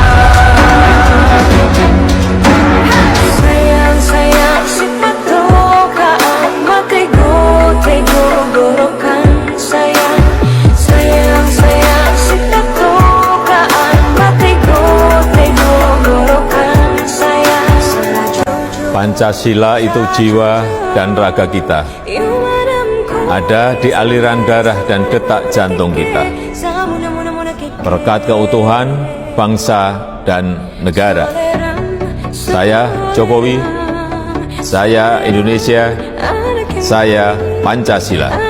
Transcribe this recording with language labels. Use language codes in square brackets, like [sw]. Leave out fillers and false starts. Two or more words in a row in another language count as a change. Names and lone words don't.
[id] Sayang sipatokaan matego gorokan sayang sipatokaan matego gorokan sayang. Pancasila itu jiwa dan raga kita, ada di aliran darah dan detak jantung kita. Berkat keutuhan bangsa dan negara, saya Jokowi, saya Indonesia, saya Pancasila.